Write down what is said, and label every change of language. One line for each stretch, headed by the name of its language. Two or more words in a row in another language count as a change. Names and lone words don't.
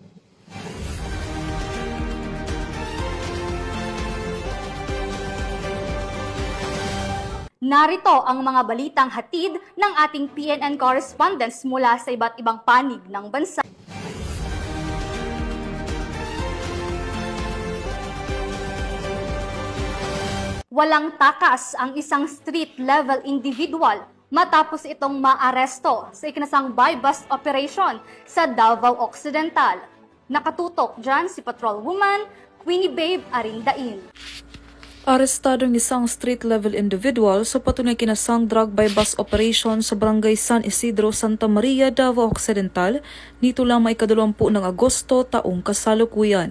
Filipino: Narito ang mga balitang hatid ng ating PNN correspondents mula sa iba't ibang panig ng bansa. Walang takas ang isang
English: street-level individual
Filipino: matapos itong maaresto sa ikinasang
English: buy-bust operation
Filipino: sa Davao Occidental. Nakatutok dyan si Patrolwoman Queenie Babe Arindain. Arestadong isang
English: street-level individual
Filipino: sa patunay kinasang
English: drug buy-bust operation
Filipino: sa Barangay San Isidro, Santa Maria, Davao Occidental nito lamang ika-20 ng Agosto taong kasalukuyan.